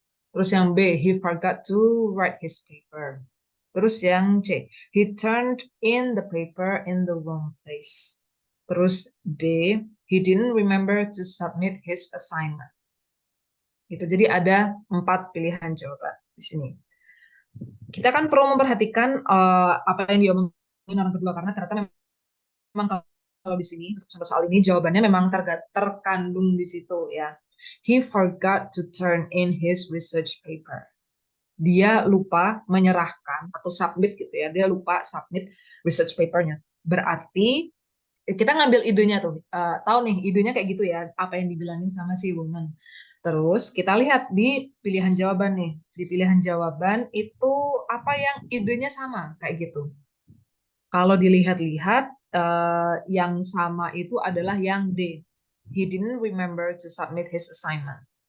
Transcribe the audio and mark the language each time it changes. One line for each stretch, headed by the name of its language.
Indonesian: Terus yang B,
English: he forgot to write his paper.
Indonesian: Terus yang C,
English: he turned in the paper in the wrong place.
Indonesian: Terus D,
English: he didn't remember to submit his assignment.
Indonesian: Itu jadi ada 4 pilihan jawaban di sini. Kita kan perlu memperhatikan apa yang diomongin orang kedua, karena ternyata memang kalau di sini untuk soal ini jawabannya memang terkandung di situ ya.
English: He forgot to turn in his research paper.
Indonesian: Dia lupa menyerahkan atau submit gitu ya. Dia lupa submit research papernya. Berarti kita ngambil idenya tuh. Tahu nih idenya kayak gitu ya. Apa yang dibilangin sama si woman. Terus kita lihat di pilihan jawaban nih. Di pilihan jawaban itu apa yang idenya sama kayak gitu. Kalau dilihat-lihat yang sama itu adalah yang D.
English: He didn't remember to submit his assignment.